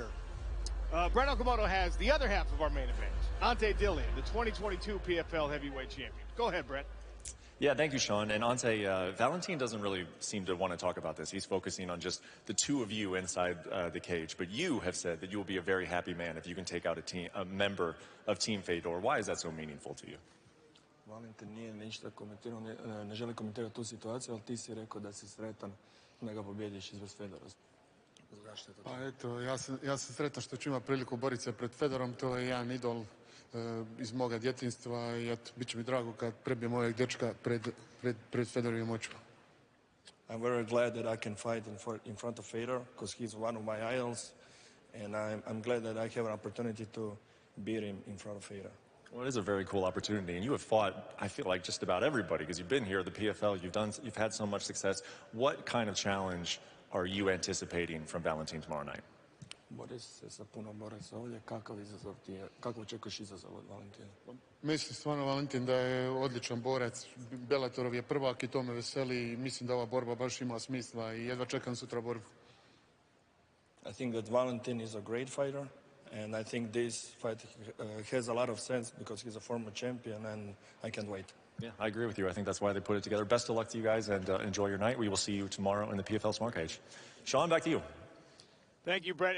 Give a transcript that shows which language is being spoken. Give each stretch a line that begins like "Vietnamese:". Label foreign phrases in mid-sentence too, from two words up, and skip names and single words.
English: Brett Okamoto has the other half of our main event, Ante Dillian, the 2022 PFL heavyweight champion. Go ahead, Brett. Yeah, thank you, Sean. And Ante, Valentin doesn't really seem to want to talk about this. He's focusing on just the 2 of you inside the cage. But you have said that you will be a very happy man if you can take out a member of Team Fedor. Why is that so meaningful to you?
Croatian: Valentin nije ništa komentirao, ne želi komentirati tu situaciju, ali ti si rekao da si sretan da ga pobjediš izvez Fedora. Zašto je to? Pa eto, ja sam sretan što ću imati priliku boriti se pred Fedorom, to je jedan idol iz moga djetinjstva i eto, bit će mi drago kad prebijem ovog dečka pred Fedorovim očima.
English: I'm very glad that I can fight in front of Fedor because he's one of my idols, and I'm glad that I have an opportunity to beat him in front of Fedor. Well, it is a very cool opportunity, and you have fought, I feel like, just about everybody because you've been here at the PFL, you've had so much success. What kind of challenge are you anticipating from Valentin tomorrow night?
Croatian: Boriš se sa puno boraca ovdje, kako očekuješ izazov od Valentina? Mislim stvarno, Valentin, da je odličan borac. Bellatorov je prvak i to me veseli i mislim da ova borba baš ima smisla i jedva čekam sutra borbu.
English: I think that Valentin is a great fighter, and I think this fight has a lot of sense because he's a former champion, and I can't wait. Yeah, I agree with you. I think that's why they put it together. Best of luck to you guys, and enjoy your night. We will see you tomorrow in the PFL Smart Cage. Sean, back to you. Thank you, Brett.